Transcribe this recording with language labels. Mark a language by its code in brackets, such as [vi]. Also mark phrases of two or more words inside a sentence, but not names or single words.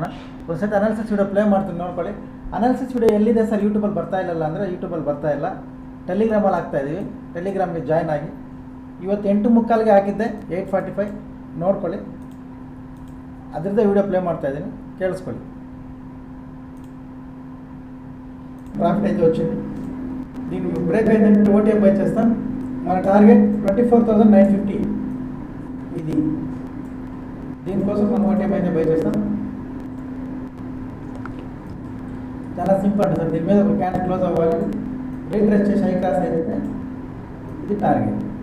[kn] ಒಂದು ಸತಿ [en] analysis video play [kn] ಮಾಡ್ತೀನಿ, ನೋಡ್ಕೊಳ್ಳಿ. [en] analysis video [kn] ಎಲ್ಲಿದೆ ಸರ್, ಯೂಟ್ಯೂಬಲ್ಲಿ ಬರ್ತಾ ಇಲ್ಲ ಅಂದರೆ ಯೂಟ್ಯೂಬಲ್ಲಿ ಬರ್ತಾ ಇಲ್ಲ, ಟೆಲಿಗ್ರಾಮಲ್ಲಿ ಹಾಕ್ತಾಯಿದ್ದೀವಿ. ಟೆಲಿಗ್ರಾಮ್ಗೆ ಜಾಯ್ನ್ ಆಗಿ ಇವತ್ತು 8:45ಗೆ ಹಾಕಿದ್ದೆ, 8:45 ನೋಡ್ಕೊಳ್ಳಿ. ಅದರದ್ದೇ [en] video play [kn] ಮಾಡ್ತಾಯಿದ್ದೀನಿ, ಕೇಳಿಸ್ಕೊಳ್ಳಿ. [te] ప్రాఫిట్ అయితే వచ్చింది. దీనికి బ్రేక్ అయిందంటే [en] OTM buy [te] చేస్తాం. మన టార్గెట్ 24,950. ఇది దీనికోసం మనం ఓటీఎం అయితే బై చేస్తాం. చాలా సింపుల్ అంటే సార్, దీని మీద ఒక [en] candle close [te] అవ్వాలి, రీట్రేస్ చేసి [en] high cross [te] అయితే ఇది టార్గెట్.